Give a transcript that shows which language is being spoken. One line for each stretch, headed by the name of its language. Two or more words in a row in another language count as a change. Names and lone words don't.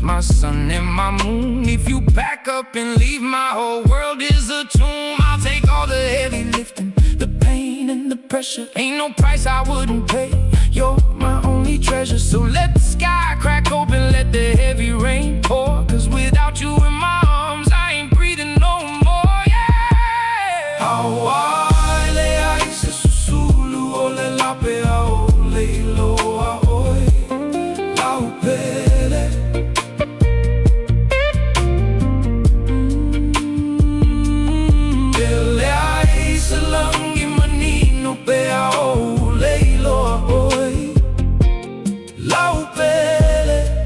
English: my sun and my moon If you pack up and leave, my whole world is a tomb I'll take all the heavy lifting, the pain and the pressure Ain't no price I wouldn't pay, you're my only treasure So let the sky crack open, let the heavy rain pour Cause without you in my arms, I ain't breathing no more, yeah
Samoan: Aua, ele ai se susulu o le lape au le iloa oe lau pele Ele ai se langi manino pe au le iloa oe lau pele